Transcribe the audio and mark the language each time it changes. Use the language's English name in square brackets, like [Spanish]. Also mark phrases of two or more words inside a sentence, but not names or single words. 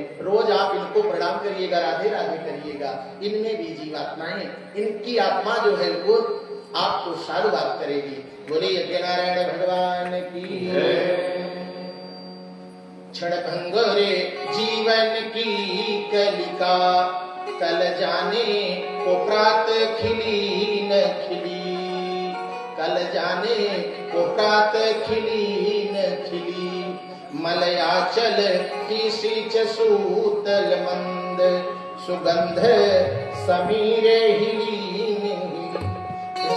[Hindi] रोज आप इनको प्रणाम करिएगा, राधे राधे करिएगा। इनमें भी जीवात्माएं, इनकी आत्मा जो है वो आपको साधुवाद करेगी। बोले यज्ञ नारायण भगवान की। क्षण भंगुरे जीवन की कलिका कल जाने को प्रात खिली न खिली। कल जाने को प्रात खिली न खिली। मलयाचल की सींच सूतल मंद सुगंध समीरे हिली।